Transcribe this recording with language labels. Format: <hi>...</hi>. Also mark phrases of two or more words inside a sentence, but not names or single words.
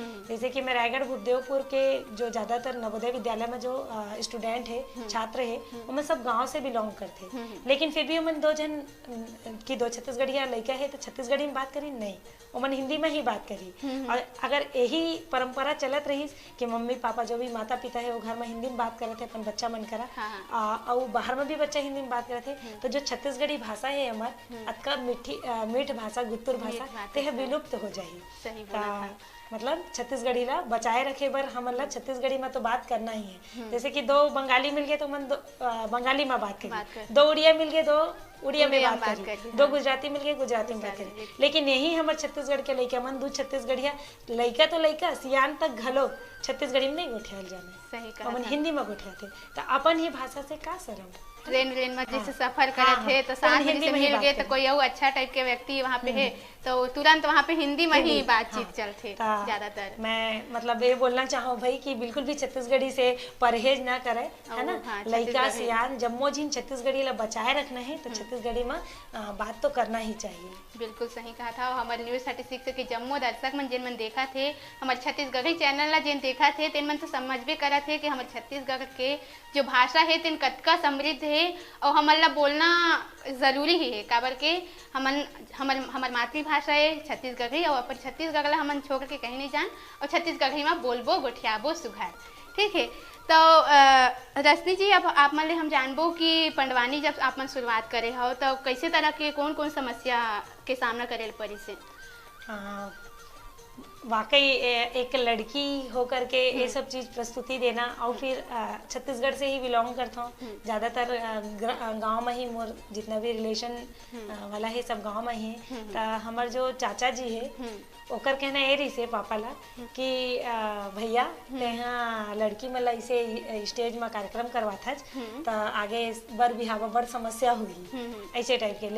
<hne>जैसे कि मैं रायगढ़ गुरुदेवपुर के जो ज्यादातर नवोदय विद्यालय में जो स्टूडेंट है, छात्र है, वो सब गांव से बिलोंग करते, लेकिन फिर भी उमन दो जन की दो छत्तीसगढ़िया लड़का है तो छत्तीसगढ़ी में बात करी नहीं, उमन हिंदी में ही बात करी। और अगर यही परंपरा चलत रही कि मम्मी पापा जो भी माता पिता है वो घर में हिंदी में बात करते अपन बच्चा मन करा और बाहर में भी बच्चा हिंदी में बात करते, तो जो छत्तीसगढ़ी भाषा है हमार अतका मीठ भाषा, गुत्तुर भाषा ते विलुप्त हो जाही। मतलब छत्तीसगढ़ी ला बचाए रखे बर हमन ला छत्तीसगढ़ी में तो बात करना ही है। जैसे कि दो बंगाली मिल गए तो मन बंगाली में बात करी, दो उड़िया मिल गए दो उड़िया में बात करी, दो गुजराती मिल गए गुजराती में बात करी। लेकिन यही हमारे छत्तीसगढ़ के लड़का मन दू छत्तीसगढ़िया लड़का तो लड़का सियान तक घलो छत्तीसगढ़ी में नहीं गोठियाल जाने, सही कहा, हिंदी में गोठियाते। तो अपन ही भाषा से का शर्म। ट्रेन में जैसे सफर करत थे तो साथ में से मिल गए तो कोई और अच्छा टाइप के व्यक्ति वहाँ पे है तो तुरंत वहाँ पे हिंदी में ही बातचीत चलते ज्यादातर। मैं मतलब ये बोलना चाहूँ भाई कि बिल्कुल भी छत्तीसगढ़ी से परहेज ना करे, है ना। लड़का सियान जम्मो जिन छत्तीसगढ़ी ला बचाए रखना है तो छत्तीसगढ़ी में बात तो करना ही चाहिए। बिल्कुल सही कहा था। हमारे न्यूज़ 36 के जम्मू दर्शक मन जिन मन देखा थे हमारे छत्तीसगढ़ी चैनल ला जिन देखा थे तेन मन तो समझ भी करा थे कि हमारे छत्तीसगढ़ के जो भाषा है तेन कतका समृद्ध है और हमारे ला बोलना जरूरी ही है, काबर के हमार मातृभाषा है छत्तीसगढ़ी और अपन छत्तीसगढ़ ला हमन छोड़ के कहीं नहीं जान, और छत्तीसगढ़ी में बोलबो गोठियाबो सुघर। ठीक है, तो रश्मि जी, अब आप मन ले हम जानबो कि पंडवानी जब आप मन शुरुआत करे हो तो कैसे तरह के कौन कौन समस्या के सामना करे ल पड़ी से? वाकई एक लड़की होकर के ये सब चीज प्रस्तुति देना, और फिर छत्तीसगढ़ से ही बिलोंग करता हूँ, ज्यादातर गांव में ही मोर जितना भी रिलेशन वाला है सब गांव में ही है। तो हमार जो चाचा जी है ओकर कहना ये रही से पापा ला कि भैया तेहा लड़की मला इसे स्टेज में कार्यक्रम करवाथा तो आगे बर बिहावा बड़ समस्या हुई ऐसे टाइप के।</hne>